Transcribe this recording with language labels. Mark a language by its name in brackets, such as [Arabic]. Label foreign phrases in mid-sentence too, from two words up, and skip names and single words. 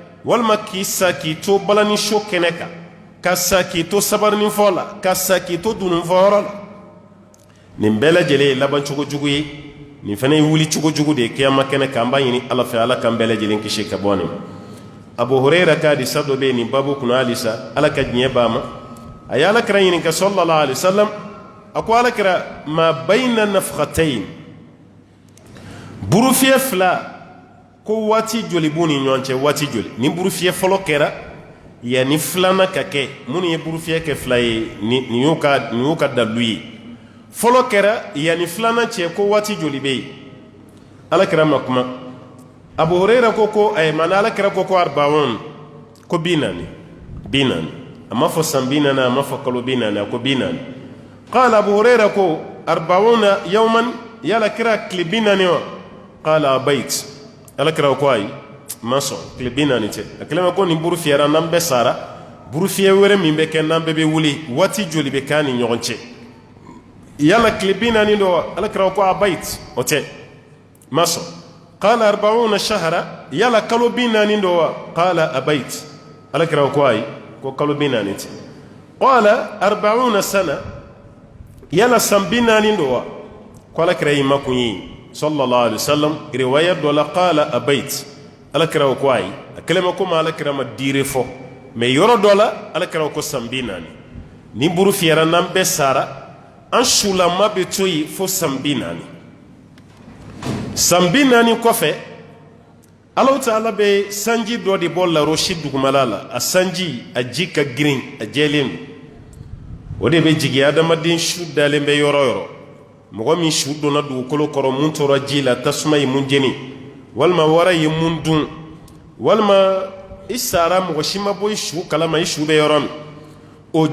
[Bambara] walma k'i sa k'i to balani so kɛnɛ kan ka sa k'i to sabarinin fɔ la ka sa k'i to dununfɔyɔrɔ la nin bɛɛ lajɛlen ye laban cogo jugu ye nin fana ye wuli cogo jugu de ye kiyama kɛnɛ kan an b'a ɲini ala fɛ ala kan bɛɛ lajɛlen kisi ka bɔ nin ma abu hurayra ka hadisa dɔ bɛ yen nin babu kunna halisa ala ka diɲɛ b'a ma a ye alakira ɲininka [Arabic] صلى الله عليه وسلم [Bambara] a ko alakira ma [Arabic] بين النفختين [Bambara] burufiyɛ fila ko waati joli b'u ni ɲɔgɔn cɛ waati joli ni burufiyɛ fɔlɔ kɛra yanni filanan ka kɛ minnu ye burufiyɛ kɛ fila ye nin y'u ka dalu ye fɔlɔ kɛra yanni filanan cɛ ko waati joli bɛ yen alakira ma kuma abu hurayra ko mana alakira ko arba'un ko 40 a ma fɔ san 40 a ma fɔ kalo 40 a ko 40 [Arabic] قال أبو هريرة [Bambara] ko 40 yawman yala kira tile 40 wa [Arabic] قال أبيت [Bambara] alakira ko ayi ma sɔn tile 40 tɛ a kɛlen ko nin buru fiyɛra n'an bɛɛ sara buru fiyɛ wɛrɛ min bɛ kɛ n'an bɛɛ bɛ wuli waati joli bɛ k'a ni ɲɔgɔn cɛ yala tile 40 don wa alakira ko abayt o tɛ ma sɔn [Arabic] قال 40 شهرا [Bambara] yala kalo 40 don wa [Arabic] قال أبيت [Bambara] alakira ko ayi ko kalo 40 tɛ [Arabic] قال 40 سنة [Bambara] yala san 40 don wa ko alakira y'i makun ye [Arabic] صلى الله عليه وسلم [Bambara] riwaya dɔ la [Arabic] قال أبيت [Bambara] alakira ko ayi a kɛlen ko ma alakira ma diire fɔ mais yɔrɔ dɔ la alakira ko san 40 ni buru fiyɛra n'an bɛɛ sara an sulama bɛ to yen fo san 40 san 40 kɔfɛ [Arabic] الله تعالى [Bambara] bɛ sanji dɔ de bɔ larosi dugumala la a sanji a ji ka girin a jɛlen don o de bɛ jigin adamaden su dalen bɛ yɔrɔ yɔrɔ mɔgɔ min su donna dugukolo kɔrɔ mun tora ji la tasuma ye mun jeni walima wara ye mun dun walima i sara mɔgɔ si ma bɔ i su kalama i su bɛ yɔrɔ min o